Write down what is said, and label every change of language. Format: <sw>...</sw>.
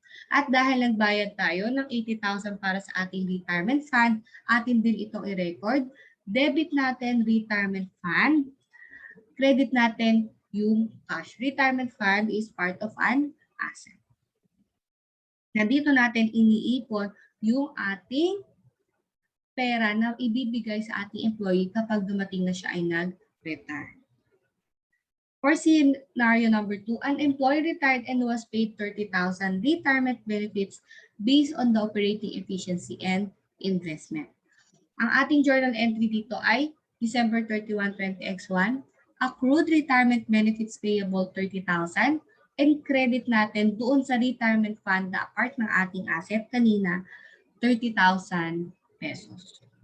<tl>At dahil nagbayad tayo ng 80,000 para sa ating retirement fund, atin din itong i-record. Debit natin retirement fund, credit natin yung cash.</tl> <en>Retirement fund is part of an asset.</en> <tl>Nandito natin iniipon yung ating pera na ibibigay sa ating employee kapag dumating na siya ay nag-retire.</tl> <en>For scenario number 2, an employee retired and was paid 30,000 retirement benefits based on the operating efficiency and investment.</en> <tl>Ang ating journal entry dito ay December 31, 20X1, accrued retirement benefits payable 30,000 and credit natin doon sa retirement fund na part ng ating asset kanina, 30,000 pesos.</tl>